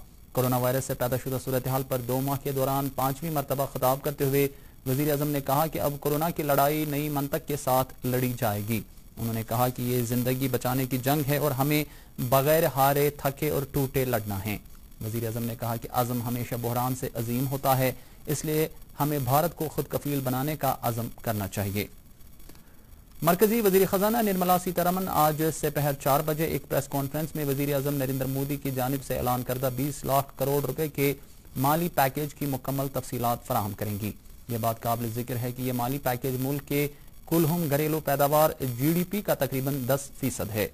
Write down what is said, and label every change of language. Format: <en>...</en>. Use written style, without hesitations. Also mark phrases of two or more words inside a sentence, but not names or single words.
<ur>کورونا وائرس سے پیدا شدہ صورتحال پر 2 ماہ کے دوران 5ویں مرتبہ خطاب کرتے ہوئے وزیر اعظم نے کہا کہ اب کورونا کی لڑائی نئی منطق کے ساتھ لڑی جائے گی۔ انہوں نے کہا کہ یہ زندگی بچانے کی جنگ ہے اور ہمیں بغیر ہارے تھکے اور ٹوٹے لڑنا ہے۔ وزیر اعظم نے کہا کہ عزم ہمیشہ بحران سے عظیم ہوتا ہے، اس لیے ہمیں بھارت کو خود کفیل بنانے کا عزم کرنا چاہیے۔ مرکزی وزیر خزانہ نرملا سیتارمن آج سپہر 4 بجے ایک پریس کانفرنس میں وزیر اعظم نریندر مودی کی جانب سے اعلان کردہ 20 لاکھ کروڑ روپے کے مالی پیکیج کی مکمل تفصیلات فراہم کریں گی۔ یہ بات قابل ذکر ہے کہ یہ مالی پیکیج ملک کے کل گھریلو پیداوار GDP کا تقریباً 10% ہے۔</ur>